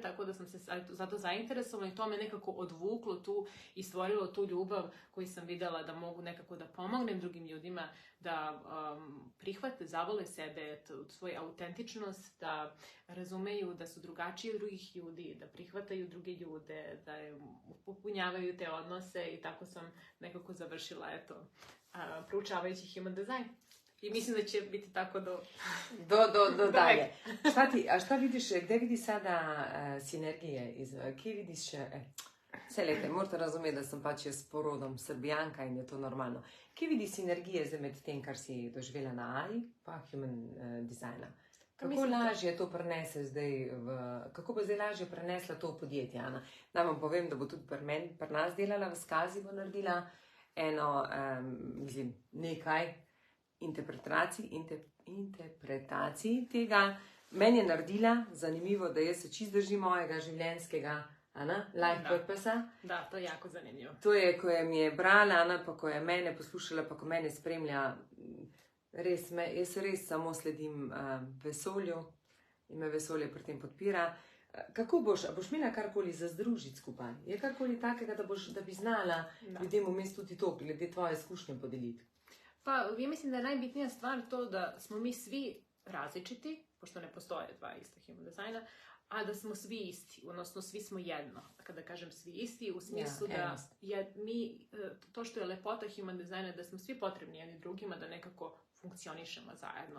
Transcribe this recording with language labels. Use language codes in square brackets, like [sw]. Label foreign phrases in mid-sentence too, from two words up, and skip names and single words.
[sr] tako da sam se zato zainteresovala i to me nekako odvuklo tu i stvorilo tu ljubav koju sam videla da mogu nekako da pomognem drugim ljudima da prihvate, zavole sebe, svoju autentičnost, da razumeju da su drugačiji od drugih ljudi, da prihvataju druge ljude, da popunjavaju te odnose i tako sam nekako završila, proučavajući [en] human design. [sr] I mislim da će biti tako do dalje. Šta vidiš, gde vidiš sada sinergije? [sl] Kje vidiš, vse lete, morate razumeti, da sem pač jaz s porodom Srbijanka in je to normalno. Kje vidiš sinergije med tem, kar si doživela na AI, pa [en] human designa? [sl] Kako lažje to prenese zdaj kako bo zdaj lažje prenesla to v podjetje, Ana? Naj vam povem, da bo tudi pri nas delala, v Skazi bo naredila eno, nekaj interpretacij tega. Meni je naredila, zanimivo, da jaz se čist držim mojega življenjskega [en] life purpose-a. [sr] Da, to je jako zanimljivo. [sl] To je, ko je mi je brala, Ana, pa ko je mene poslušala, pa ko mene spremlja, jaz res samo sledim vesolju in me vesolje pri tem podpira. Kako boš imela karkoli za združiti skupaj? Je karkoli takega, da bi znala ljudem vmes tudi to, glede tvoje izkušnje podeliti? [sr] Pa, ja mislim da je najbitnija stvar to da smo mi svi različiti, pošto ne postoje dva ista human dizajna, a da smo svi isti, odnosno svi smo jedno. Kada kažem svi isti, u smislu da to što je lepota human dizajna, da smo svi potrebni jedni drugima, da nekako funkcionišemo zajedno.